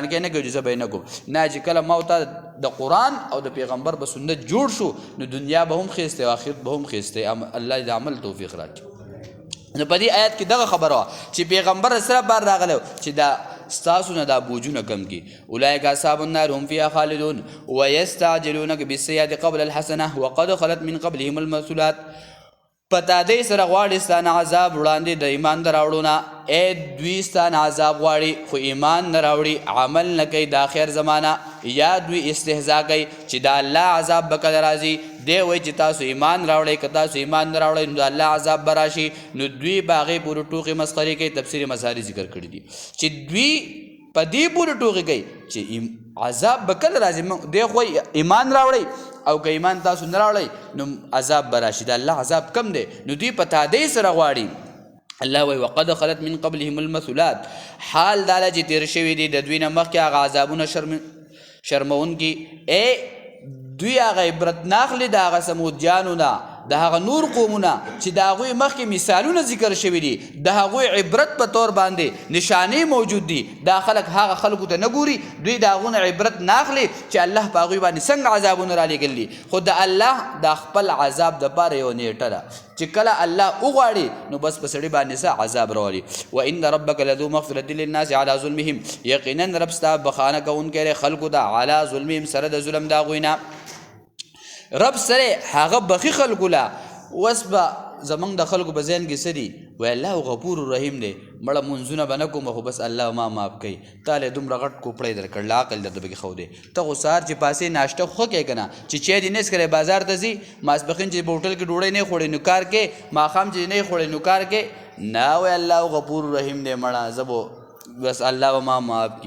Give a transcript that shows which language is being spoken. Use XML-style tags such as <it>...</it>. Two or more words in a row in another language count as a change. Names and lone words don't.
<ps>کې نه کوي چې زه به یې نه کوم نه چې کله ما او تا د قرآن او د پیغمبر په سنت جوړ شو نو دنیا به هم ښایسته او آخرت به هم ښایسته الله د عمل توفیق راکړي نو په دې آیت کې دغه خبره وه چې پیغمبر سره بار راغلی چې دا ستاسو نه دا بوجونه کم کی</ps> <ar>اولئک اصحاب النار هم فيها خالدون ويستعجلونك بالسيئات قبل الحسنه وقد خلت من قبلهم المثلات</ar> <ps>پتا دې سره غواړي ستانه عذاب وړاندې د ایمان دراوړو نه دوی ستانه عذاب غواړي خو ایمان نه راوړي عمل نه کوي د آخر زمانه یا دوی استهزا کوي چې د الله عذاب به کله راځي دی وایي چې تاسو ایمان راوړئ که تاسو ایمان نه راوړئ نو د الله عذاب به راشي نو دوی به هغې پورې ټوقې مسخرې کوي تفسیر مظهري ذکر کړي دي چې دوی په دې پورې ټوقې کوي چې عذاب به کله راځي دی خو ایمان راوړئ او که ایمان تاسو نه راوړئ نو عذاب به راشي د الله عذاب کم دی نو دوی په تادۍ سره غواړي الله وایي</ps> <ar>وقد خلت من قبلهم المثلات</ar> <ps>حال دا چې تېر شوي دي د دوی نه مخکې هغه عذابونه شرمونکي دوی هغه عبرت ناخلي د هغه سمودیانو نه د هغه نور قومونه چې د هغوی مخکې مثالونه ذکر شوي دي د هغوی عبرت په طور باندې نشانې موجود دي دا خلک هغه خلکو ته نه ګوري دوی د هغو نه عبرت ناخلي چې الله په هغوی باندې څنګه عذابونه رالیږلي خو د الله د خپل عذاب دپاره یو نیټه ده چې کله الله وغواړي نو بس په سړي باندې څه عذاب راولي</ps> <ar>وان ربک لذو مغفرة للناس على ظلمهم</ar> <ps>یقینا رب ستا بخانه کوونکی دی خلکو ته</ps> <ar>على ظلمهم</ar> <ps>سره د ظلم د هغوی نه رب سره هغه بخي خلکو لا اوس به زمونږ د خلکو په ذهن کې څه دي وایي الله</ps> <ar>غفور رحیم</ar> <ps>دی مړه منځونه به نه کوم خو بس الله ما معاف کوي تا له دومره غټ کوپړی درکړ له عقل درته پکې ښودی ته خو سهار چې پاسې ناشته خو کوې که نه چې چای دې نه څښلی بازار ته ځي ماسپښین چې په هوټل کې ډوډۍ نه خوړې نو کار کې ماښام چې نه خوړې نو کار کې نه وایي الله</ps> <ar>غفور رحیم</ar> <ps>دی مړه زه به بس الله به ما معاف کړي.</ps>